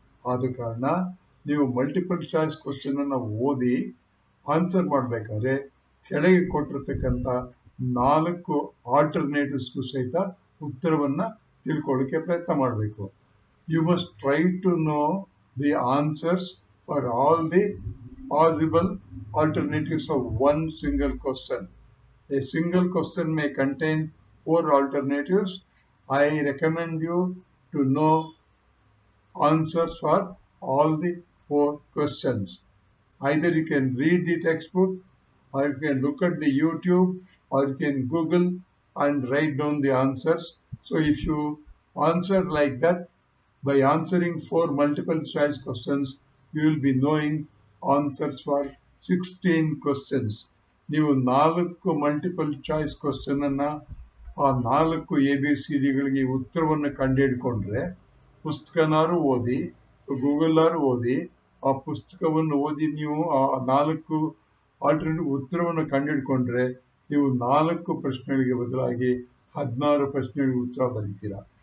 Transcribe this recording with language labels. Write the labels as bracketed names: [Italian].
[Kannada] ಆದ ಕಾರಣ ನೀವು ಮಲ್ಟಿಪಲ್ ಚಾಯ್ಸ್ ಕ್ವಶನ್ ಅನ್ನು ಓದಿ ಆನ್ಸರ್ ಮಾಡಬೇಕಾದ್ರೆ ಕೆಳಗೆ ಕೊಟ್ಟಿರ್ತಕ್ಕಂಥ 4 ಆಲ್ಟರ್ನೇಟಿವ್ಸ್ಗೂ ಸಹಿತ ಉತ್ತರವನ್ನ ತಿಳ್ಕೊಳ್ಳಿಕ್ಕೆ ಪ್ರಯತ್ನ ಮಾಡಬೇಕು. [English] You must try to know the answers for all the possible alternatives of one single question. A single question may contain 4 alternatives. I recommend you to know answers for all the 4 questions. Either you can read the textbook, or you can look at the YouTube, or you can Google and write down the answers. So if you answer like that, by answering 4 multiple choice questions, you will be knowing answers for 16 questions. [Kannada] ನೀವು 4 multiple choice question ಅನ್ನ, ಆ 4 ABCDಗಳಿಗೆ ಉತ್ತರವನ್ನು ಕಂಡುಹಿಡ್ಕೊಂಡ್ರೆ, ಪುಸ್ತಕನಾರು ಓದಿ, ಗೂಗಲ್ನಾರು ಓದಿ, ಆ ಪುಸ್ತಕವನ್ನು ಓದಿ ನೀವು ಆ 4 ಆಲ್ಟರ್ನೇಟಿವ್ ಉತ್ತರವನ್ನು ಕಂಡುಹಿಡ್ಕೊಂಡ್ರೆ, ನೀವು 4 ಪ್ರಶ್ನೆಗಳಿಗೆ ಬದಲಾಗಿ 16 ಪ್ರಶ್ನೆಗಳಿಗೆ ಉತ್ತರ ಬರೀತೀರಾ.